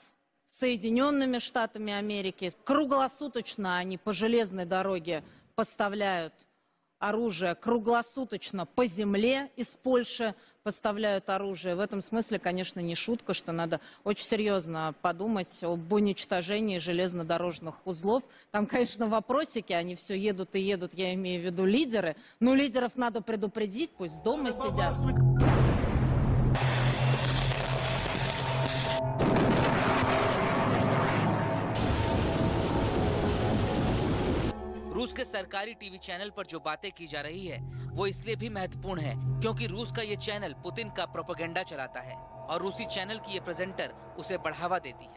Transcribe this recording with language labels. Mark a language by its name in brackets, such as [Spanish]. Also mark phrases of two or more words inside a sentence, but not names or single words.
[Russian] Соединенными Штатами Америки. Круглосуточно они по железной дороге поставляют оружие, круглосуточно по земле из Польши поставляют оружие. В этом смысле, конечно, не шутка, что надо очень серьезно подумать об уничтожении железнодорожных узлов. Там, конечно, вопросики, они все едут и едут, я имею в виду лидеры. Но лидеров надо предупредить, пусть дома сидят. [Hindi] रूस के सरकारी [English] TV channel [Hindi] पर जो बातें की जा रही है वो इसलिए भी महत्वपूर्ण है क्योंकि रूस का ये चैनल पुतिन का प्रोपेगेंडा चलाता है और रूसी चैनल की ये प्रेजेंटर उसे बढ़ावा देती है।